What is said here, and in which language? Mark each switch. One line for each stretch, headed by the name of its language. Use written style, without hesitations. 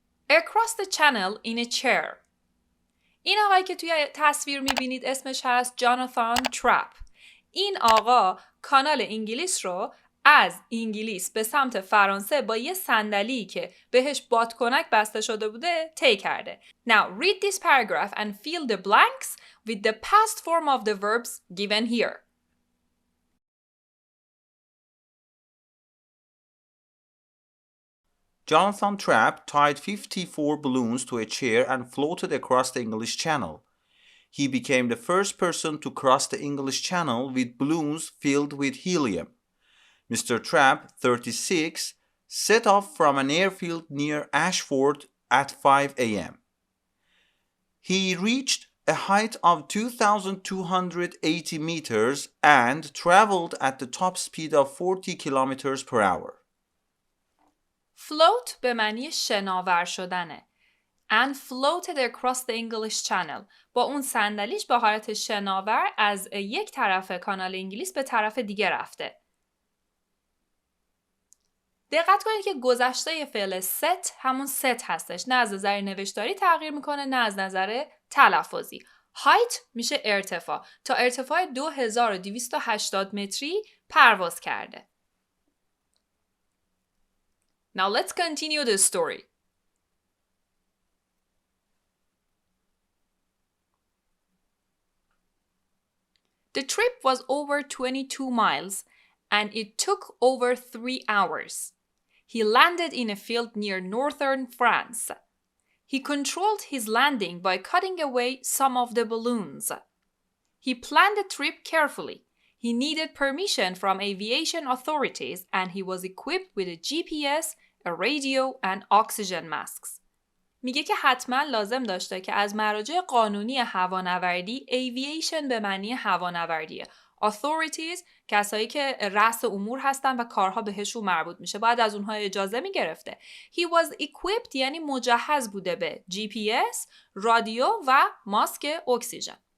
English: Across the channel in a chair.
Persian: این آقایی که توی تصویر میبینید اسمش هست جاناتان ترپ. این آقا کانال انگلیس رو از انگلیس به سمت فرانسه با یه صندلی که بهش بادکنک بسته شده بوده طی کرده.
English: Now read this paragraph and fill the blanks with the past form of the verbs given here. Jonathan Trapp tied 54 balloons to a chair and floated across the English Channel. He became the first person to cross the English Channel with balloons filled with helium. Mr. Trapp, 36, set off from an airfield near Ashford at 5 a.m. He reached a height of 2,280 meters and traveled at the top speed of 40 kilometers per hour.
Persian: Float به معنی شناور شدنه.
English: And floated across the English Channel.
Persian: با اون صندلیش به حالت شناور از یک طرف کانال انگلیس به طرف دیگه رفته. دقت کنید که گذشته فعل set همون set هستش. نه از نظر نوشتاری تغییر میکنه نه از نظر تلفظی. height میشه ارتفاع. تا ارتفاع 2280 متری پرواز کرده.
English: Now let's continue the story. The trip was over 22 miles and it took over 3 hours. He landed in a field near northern France. He controlled his landing by cutting away some of the balloons. He planned the trip carefully. He needed permission from aviation authorities and he was equipped with a GPS, a radio and oxygen masks.
Persian: میگه که حتما لازم داشته که از مراجع قانونی هوانوردی aviation به معنی هوانوردیه. authorities کسایی که رأس امور هستن و کارها بهشون مربوط میشه. باید از اونها اجازه میگرفته.
English: He was equipped
Persian: یعنی مجهز بوده به GPS، رادیو و ماسک اکسیژن.